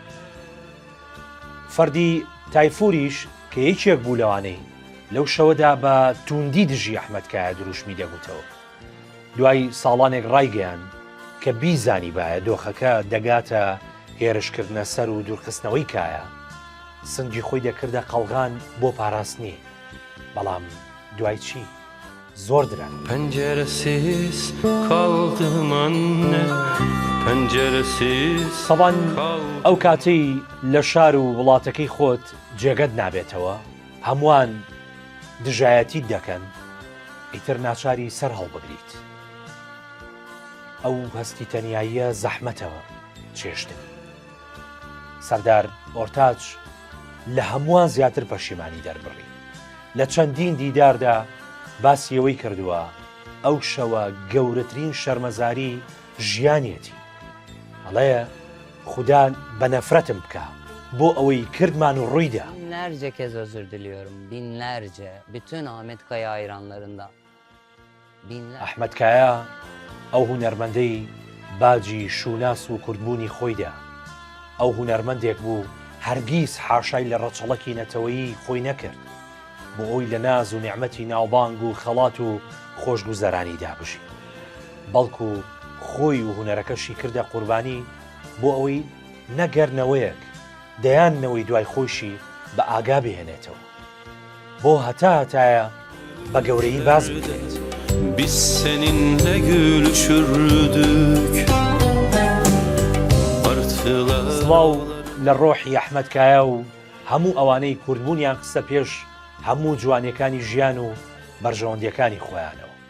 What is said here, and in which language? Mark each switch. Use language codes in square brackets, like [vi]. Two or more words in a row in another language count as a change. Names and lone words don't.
[ckb] فەردی تایفوریش کە یەکێک بوو لەوانەی لەو شەوەدا بە توندی دژی ئەحمەدکایە دروشمی دەگوتەوە. دوای ساڵانێک ڕایگەیان کە بیزانی باە دۆخەکە دەگاتە هێرشکردنە سەر و دوورخستنەوەی کایە سنگی خۆی دەکردە قەڵغان بۆ پاراستنی بەڵام دوای چی زۆر دران. [tr] Penceresiz kaldım anne, penceresiz [ckb] سەڵان ئەو کاتەی لە شار و وڵاتەکەی خۆت جێگەت نابێتەوە هەمووان دژایەتی دەکەن ئیتر ناچاری سەر هەڵبگریت. ئەو هەستی تەنیاییە زەحمەتەوە چێشتن. سەردار ئۆرتاچ لە هەمووان زیاتر پەشیمانی دەربڕی لە چەندین دیداردا باسیەوەی کردووە ئەو شەوە گەورەترین شەرمەزاری ژیانیەتی ئەڵەیە خوددا بە نەفرەتم بکە بۆ ئەوەی کردمان و ڕوویدا. [tr] Binlerce kez özür diliyorum. Binlerce. Bütün Ahmet Kaya hayranlarından. Binlerce. [ckb] ئەحمەدکایە ئەو هونەرمەندەی باجی شوناس و کوردبوونی خۆیدا ئەو هونەرمەندێک بوو هەرگیز حاشای لە ڕەچەڵەکی نەتەوەیی خۆی نەکرد بۆ ئەوی لە ناز و نیعمەتی ناوبانگ و خەڵات و خۆشگوزەرانی دابژی بەڵکو خۆی و هونەرەکەشی کردە قوربانی بۆ ئەوەی نەگەرنەوەیەک دەیاننەوەی دوای خۆشی بە ئاگا بهێنێتەوە بۆ هەتایە بە گەورەی باز بکرێت. [tr] Biz seninle gülüşürdük. [ckb] سڵاو لە ڕۆحی ئەحمەدکایە و هەموو ئەوانەی کوردبوونیان قسە پێش هەموو جوانیەکانی ژیان و بەرژەوەندیەکانی خۆیانەوە.